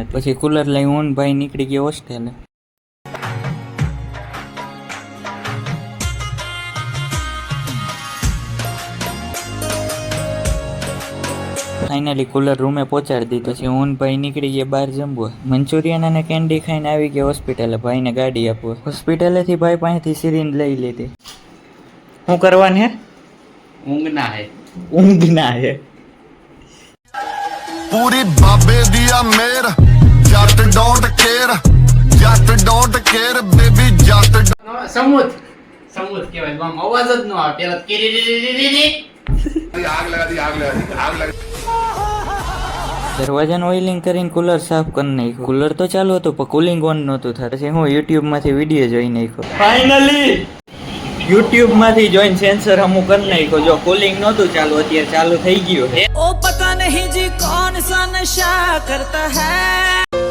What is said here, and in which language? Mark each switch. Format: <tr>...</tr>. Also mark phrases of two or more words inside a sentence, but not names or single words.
<gu>પછી કુલર લઈ હું ભાઈ નીકળી ગયા હોસ્ટેલે. ફાઇનલી કુલર રૂમે પહોંચાડી દીધું. પછી હું ભાઈ નીકળી ગયા બહાર જમવા. મંચુરિયન અને કેન્ડી ખાઈને આવી ગયા હોસ્પિટલે. ભાઈને ગાડી આપવા. હોસ્પિટલેથી ભાઈ પાસેથી સિરિંજ લઈ લીધી. શું કરવાનું હે?</gu> <hi>ऊँघना है. ऊँघना है.</hi> <pa>ਪੂਰੀ ਬਾਬੇ ਦਿਆ ਮੇਰ ਜੱਟ</pa> <en>don't care baby</en> <pa>जट</pa> <gu>સમૂત કહેવાય. આમ અવાજ જ ન આવે. પેલા કિરીરીરીરીરી દરવાજાનું ઓઇલિંગ કરીને કુલર સાફ કરી નાખ્યું. કુલર તો ચાલુ હતું પણ કુલિંગ ઓન નહોતું થતું. પછી હું યુટ્યુબમાંથી વિડીયો જોઈ નાખ્યો. ફાઇનલી યુટ્યુબમાંથી જોઈને સેન્સર અમુક કરી નાખ્યો. જો કુલિંગ નહોતું ચાલુ, અત્યારે ચાલુ થઈ ગયું.</gu> <hi>ओ पता नहीं जी कौन सा नशा करता है.</hi>